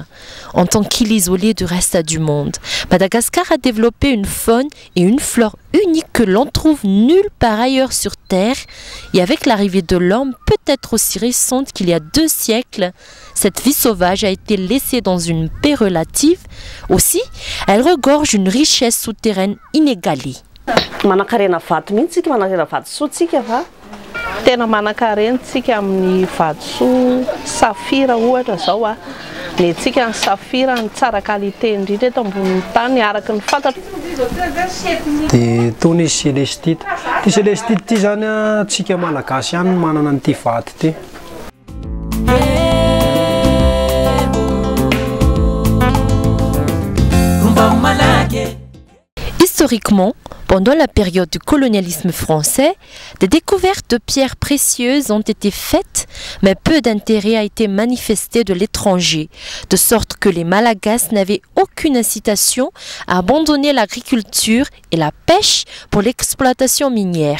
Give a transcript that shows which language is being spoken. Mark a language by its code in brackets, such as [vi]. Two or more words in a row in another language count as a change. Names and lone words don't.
[fr] En tant qu'île isolée du reste du monde, Madagascar a développé une faune et une flore unique que l'on trouve nulle part ailleurs sur Terre et avec l'arrivée de l'homme peut-être aussi récente qu'il y a 2 siècles, cette vie sauvage a été laissée dans une paix relative. Aussi, elle regorge une richesse souterraine inégalée. [mg] Tena manan-karena tsika amin'ny vatosoa safira ohatra zao a. Ny tsika ny safira ny tsara qualité indrindra eto ambony tany araka ny fantatra. Dia tony célestite. Ty célestite ty zany a tsika malagasy ihany manana an'ity vato ty. [fr] Historiquement, pendant la période du colonialisme français, des découvertes de pierres précieuses ont été faites, mais peu d'intérêt a été manifesté de l'étranger, de sorte que les Malagasy n'avaient aucune incitation à abandonner l'agriculture et la pêche pour l'exploitation minière.